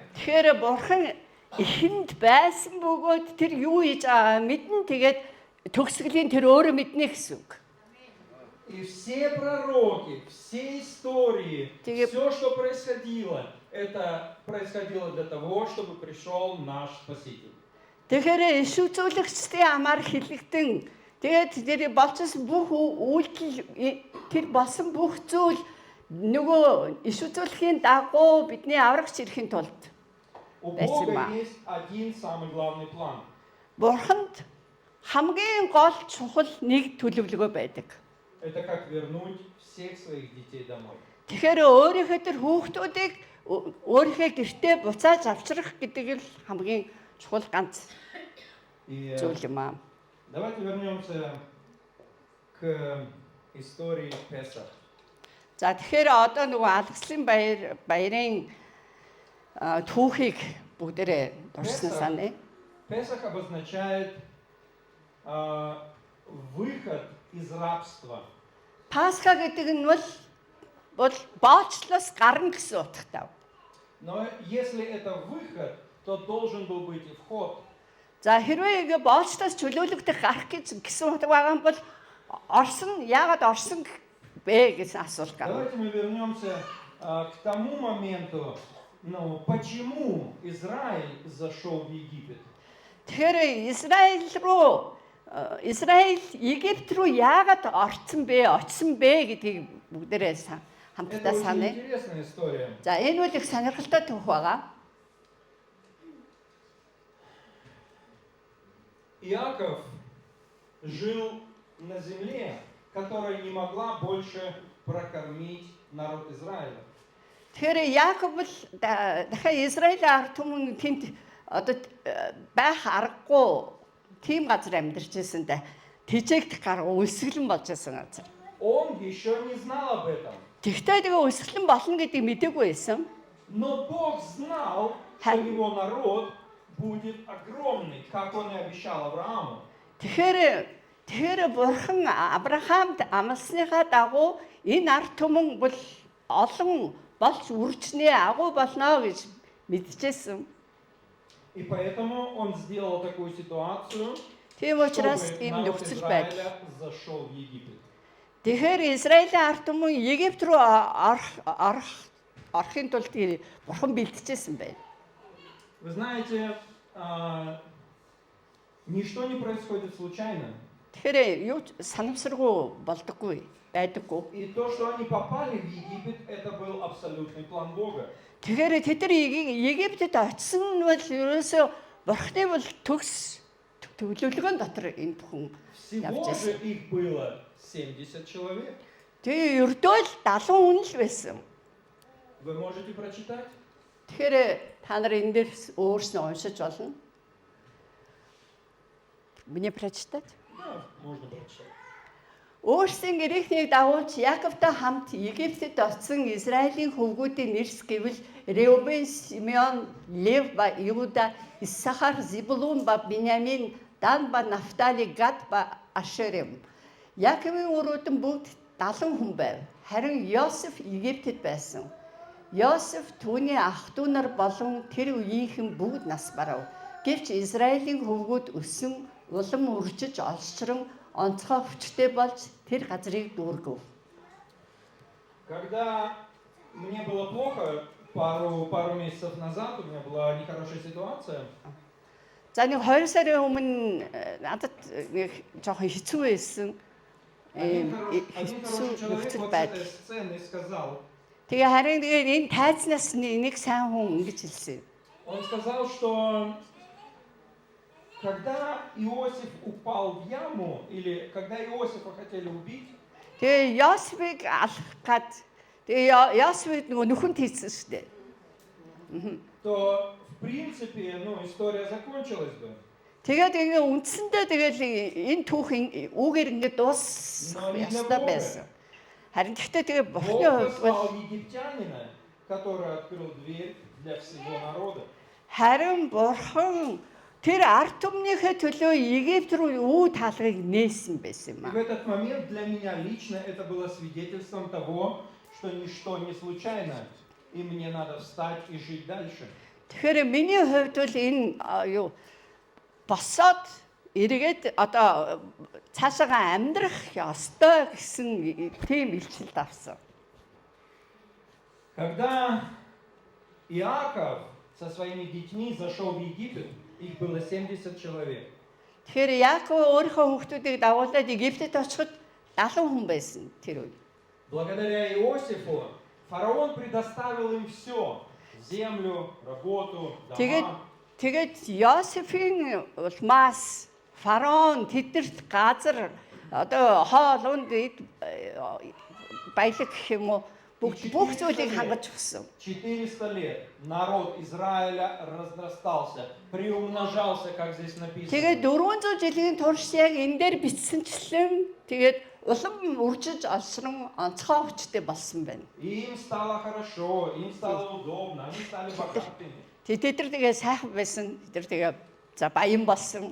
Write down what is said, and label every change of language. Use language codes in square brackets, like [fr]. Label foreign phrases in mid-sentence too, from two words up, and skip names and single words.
[mn] Тэгэхээр Бурхан эхэнд байсан бөгөөд тэр юу хийж байгаа мэдэн тэгээд төгсгөлийн тэр өөрөө мэднэ гэсэн үг. [ru] И все пророки, все истории, все, что происходило, это происходило для того, чтобы пришел наш Спаситель. [mn] Тэгэхээр иш үзүүлэгчдийн амаар хэлэгдэн тэгээд тэр болчихсон бүх үйлдэл тэр болсон бүх зүйл нөгөө иш үзүүлэхийн дагуу бидний аврагч ирэхин тулд [ru] У Бога есть один самый главный план. [mn] Бурханд хамгийн гол чухал нэг төлөвлөгөө байдаг. [ru] Это как вернуть всех своих детей домой. [mn] Тэгэхээр өөрийнхөө тэр хүүхдүүдийг өөрийнхөө гэртээ буцааж авчрах гэдэг л хамгийн чухал ганц зүйл юм аа. [ru] Давайте вернемся к истории Песах. [mn] За тэгэхээр одоо нөгөө алгаслын баярын түүхийг бүгдээрээ дурсан санаа. [ru] Песах обозначает выход из рабства. [mn] Пасха гэдэг нь бол бол боолчлоос гарна гэсэн утгатай. [ru] Но если это выход, то должен был быть и вход. [mn] За хэрвээ ингээ боолчлоос чөлөөлөгдөх гарах гэсэн утга байгаа юм бол орсон яагаад орсон бэ гэсэн асуулт гарна. [ru] Давайте мы вернемся к тому моменту, ну, почему Израиль зашел в Египет. [mn] Тэгэхээр Израиль Египт руу яагаад очсон бэ гэдгийг бүгдээрээ Это хамтдаа очень саная. [ru] интересная история. [mn] За энэ үл их сонирхолтой түүх байгаа. [ru] Иаков жил на земле, которая не могла больше прокормить народ Израиля. [mn] Тэгэхээр Яаков бол дахиад Израилийн ард түмэн тэнд одоо байх аргагүй тийм газар амьдарч байсандаа тэжээгдэх гарга үлсгэлэн болж байсан газар. [ru] Он еще не знал об этом. [mn] Тэгтээ тэгээ үлсгэлэн болно гэдгийг мэдээгүй байсан. [ru] Но Бог знал, что его народ будет огромный, как он и обещал Аврааму. [mn] Тэгэхээр бурхан Авраамд амласныхаа дагуу энэ ард түмэн бол олон болж үржнээ агуу болно гэж мэдчихсэн. [ru] И поэтому он сделал такую ситуацию, [mn] Тийм учраас чтобы ийм народ нөхцөл байдал. [ru] Израиля зашел в Египет. [mn] Тэгэхээр Израилийн ард түмэн Египт руу орохын тулд бурхан бэлтжижсэн байна. [ru] Вы знаете, ничто не происходит случайно. [mn] Тэгэхээр юу санамсаргүй болдоггүй, байдаггүй. [ru] И то, что они попали в Египет, это был абсолютный план Бога. [mn] Тэгэхээр тэд нар Египтэд очсон нь бол ерөөсөө бурхны бол төгс төлөвлөгөөн дотор энэ бүхэн [ru] Всего же их было 70 человек. [mn] Тэгээ ердөө л 70 хүн л байсан. [ru] Вы можете прочитать? [mn] Тэгэхээр та нар энэ дээр өөрснөө уншиж болно. [ru] Мне прочитать? Да, можно прочитать. [mn] Өөрсдийн гэрээхнийг дагуулж Яаковтай хамт Египтэд очсон Израилийн хөвгүүдийн нэрс гэвэл Реубен, Симеон, Лев ба Иуда, Иссахар, Зебулун ба Биньямин, Дан ба Нафтали, Гад ба Ашер юм. Яаковын өрөөдөн бүгд 70 хүн байв. Харин Йосеф Египтэд байсан. Йосеф түүний ах дүү нар болон тэр үеийнхэн бүгд нас барав. Гэвч Израилийн хөвгүүд өссөн улам үржиж олшрон онцгой хүчтэй болж тэр газрыг дүүргэв. [ru] Когда мне было плохо, пару месяцев назад, у меня была нехорошая ситуация. [mn] За нэг 2 сарын өмнө надад нэг жоохон хэцүү байсан. [ru] Один хороший человек [mn] Хэцүү [ru] вот с [mn] байдал. [ru] этой сцены сказал, [mn] Тэгээ харин энэ тайзнаас нэг сайн хүн ингэж хэлсэн. [ru] он сказал, что когда Иосиф упал в яму, или когда Иосифа хотели убить, [mn] Тэгээ Йосефыг алах гад тэгээ Йосеф нөгөө нүхэнд хийсэн шүү дээ. [ru] то в принципе, ну, история закончилась бы. [mn] Тэгээд ингээ үндсэндээ тэгэл энэ түүх үүгээр ингээ дуусах ёстой байсан. Харин гэхдээ тэгээ Бог бурхны хувьд бол [ru] послал египтянина, который открыл дверь для всего народа. [mn] харин бурхан тэр ард түмнийхээ төлөө Египт руу юу таалгыг нээсэн байсан юм [ru] И в этот момент для меня лично это было свидетельством того, что ничто не случайно, и мне надо встать и жить дальше. [mn] Тэгэхээр миний хувьд бол энэ юу босоод эргээд одоо цаашаа амьдрах ёстой гэсэн тийм илчилт авсан. [ru] Когда Иаков со своими детьми зашел в Египет, их было 70 человек. [mn] Тэгэхээр Яаков өөрийнхөө хүүхдүүдийг дагуулад Египтэд очиход 70 хүн байсан тэр үед. [ru] Благодаря Иосифу фараон предоставил им все: землю, работу, дома. [mn] Тэгээд Йосефийн улмаас фараон тэднэрт газар одоо хоол унд баялаг гэх юм уу бүх зүйлийг хангаж өгсөн. [ru] 400 лет народ Израиля разрастался, приумножался, как здесь написано. [mn] Тэгээд 400 жилийн турш яг энэ дээр бичсэнчлэн тэгээд улам үржиж олсрон онцгой хүчтэй болсон байна. [ru] Им стало хорошо, им стало удобно, они стали богатыми. [mn] Тэд нар тэгээ сайхан байсан, тэд нар тэгээ за баян болсон.